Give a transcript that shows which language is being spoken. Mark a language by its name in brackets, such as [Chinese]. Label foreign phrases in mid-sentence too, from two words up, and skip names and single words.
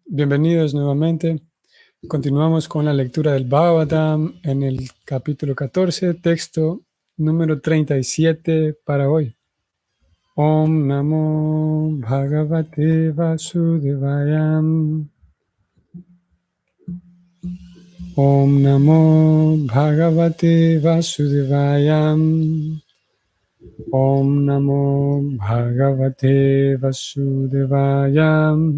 [Spanish] Bienvenidos nuevamente. Continuamos con la lectura del Bhagavatam en el capítulo 14, texto número 37 para hoy. [Sanskrit] Om Namo Bhagavate Vasudevaya. Om Namo Bhagavate Vasudevaya. Om Namo Bhagavate Vasudevaya.